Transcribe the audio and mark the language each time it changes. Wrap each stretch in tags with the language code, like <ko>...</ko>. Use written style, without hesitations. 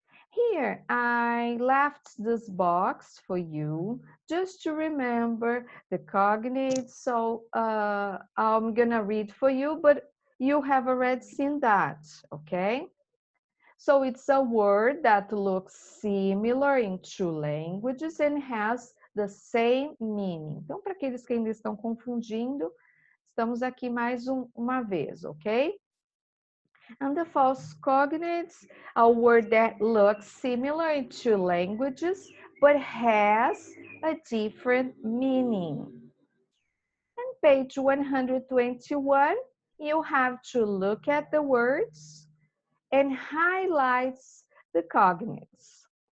<en>Here, I left this box for you just to remember the cognates. So I'm gonna read for you, but you have already seen that, okay? So it's a word that looks similar in two languages and has the same meaning.</en> <pt>Então, para aqueles que ainda estão confundindo, estamos aqui mais uma vez, ok?</pt> <en>And the false cognates, a word that looks similar in two languages, but has a different meaning. On page 121, you have to look at the words and highlight the cognates.</en>